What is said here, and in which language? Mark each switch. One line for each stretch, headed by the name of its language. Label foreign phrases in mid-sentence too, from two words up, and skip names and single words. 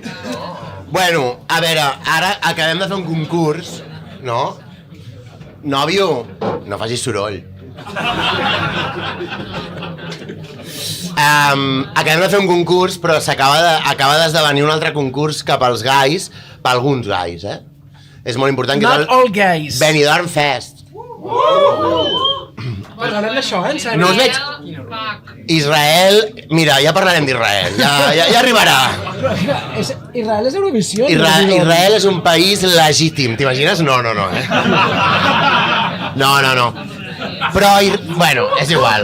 Catalan: Bueno, a veure, ara acabem de fer un concurs, no? Nòvio, no facis soroll. Acabem de fer un concurs, però acaba d'esdevenir un altre concurs cap als gais, per alguns gais, És molt important que...
English: Not all gays.
Catalan: Benidorm Fest. Parlarem d'això, en sèrio? No us veig... Israel... Mira, ja parlarem d'Israel, ja arribarà. Israel és Eurovisió? Israel és un país legítim, t'imagines? No. No. Però, bueno, és igual.